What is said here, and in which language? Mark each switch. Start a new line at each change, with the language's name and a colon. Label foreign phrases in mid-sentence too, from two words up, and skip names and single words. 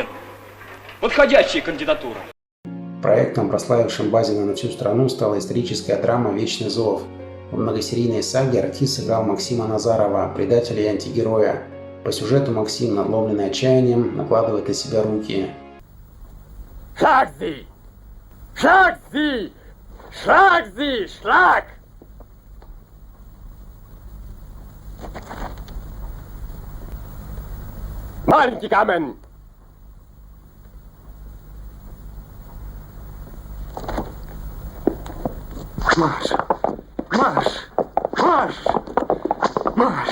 Russian: Подходящая кандидатура. Проектом, прославившим Базина на всю страну, стала историческая драма «Вечный зов». В многосерийной саге артист сыграл Максима Назарова, предателя и антигероя. По сюжету Максим, надломленный отчаянием, накладывает на себя руки.
German: Schlag sie! Schlag sie! Schlag sie! Schlag!
Russian: Маленький камень! Марш! Марш! Марш! Марш!